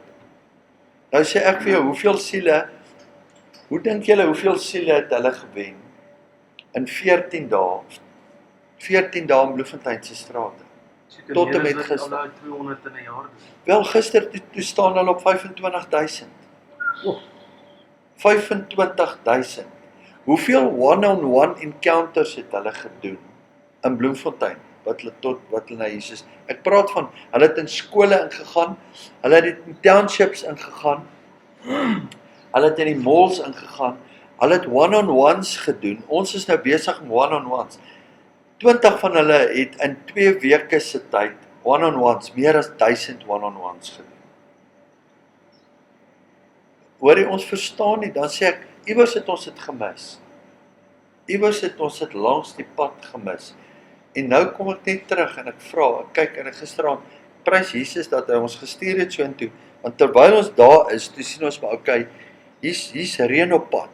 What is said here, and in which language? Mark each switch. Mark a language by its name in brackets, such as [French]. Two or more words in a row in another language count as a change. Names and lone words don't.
[Afrikaans] Nou sê ek vir jou, hoeveel siele, hoe dink julle hoeveel siele het hulle gewen in 14 dae? 14 dae in Bloemfontein se strate. Tot en met gister. Al 200 in 'n jaar doen. Wel gister toe staan hulle op 25,000. 25,000. Hoeveel [English] one-on-one encounters [Afrikaans] het hulle gedoen in Bloemfontein wat hulle na Jesus. Ek praat van hulle het in skole ingegaan, hulle het in townships ingegaan. Hulle het in die malls ingegaan. Hulle het one-on-ones gedoen. Ons is nou besig met one-on-ones. 20 van hulle het in 2 weke se tyd one-on-ones, meer as 1000 one-on-ones gedoen. Hoor jy, ons verstaan nie, dan sê ek, iewers het ons dit gemis. Iewers het ons dit langs die pad gemis. En nou kom ek net terug en ek vra, ek kyk en ek gisteraand, prys Jesus dat hy ons gestuur het so intoe, want terwyl ons daar is, toe sien ons maar, okay, hier's reën op pad.